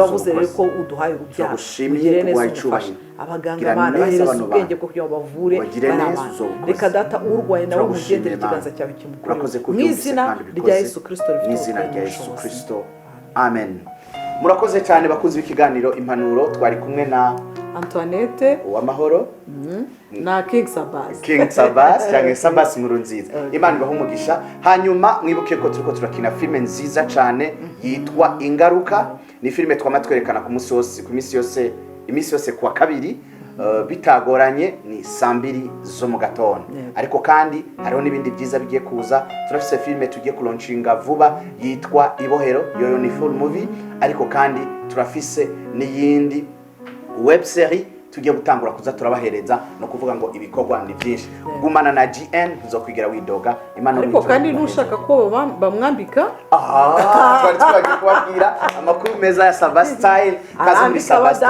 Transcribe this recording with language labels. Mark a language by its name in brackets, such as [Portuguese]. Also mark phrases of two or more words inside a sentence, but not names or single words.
[Rundi] wavuze rero ko uduhaye urubyaro, ugire neza ufashe abaganga Mana bahereza ubwenge bwo kugira ngo bavure barabana. Reka Data urwaye nawe mugendere ikiganza cyawe kimukure mu izina rya Yesu Kristo. Amen. Murakoze cyane bakunze ikiganiro impanuro, twari kumwe na Antoinette Uwamahoro na King Sabas cyangwa Sabas Nkurunziza. Imana ibahe umugisha. Hanyuma mwibuke ko turiko turakina filme nziza cyane yitwa Ingaruka. Ni filme twamatwerekana ku minsi yose kwa kabiri, bitagoranye ni saa 2 zo mu gatondo. Ariko kandi hariho n'ibindi byiza bigiye kuza. Turafise filme tugiye kulaunchinga vuba yitwa Ibohero, yo ni [English] full movie. [Rundi] Ariko kandi turafise n'iyindi [English] web serie [Rundi] tugiye gutangura kuza turabahereza, no kuvuga ngo ibikorwa ni byinshi. Gumana na GN uzokwigira widoga. Imana ariko kandi nushaka ko bamwambika twari twagiye kubabwira amakuru meza ya Saba Style, kazi muri Saba Style